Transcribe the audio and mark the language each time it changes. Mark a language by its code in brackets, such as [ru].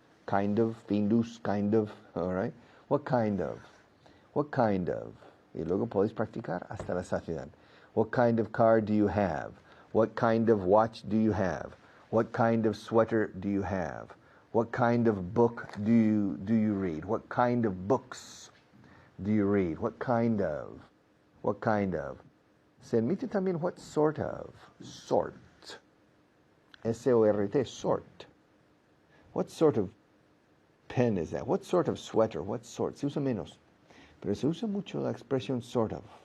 [en] kind of, findus, kind of, all right? What kind of? What kind of? [es] Y luego podéis practicar hasta la saciedad. [en] What kind of car do you have? What kind of watch do you have? What kind of sweater do you have? What kind of book do you read? What kind of books do you read? What kind of? What kind of? [es] Se admite también [en] what sort of. Sort. S-O-R-T, sort. What sort of pen is that? What sort of sweater? What sort? [es] Se usa menos. Pero se usa mucho la expresión sort of.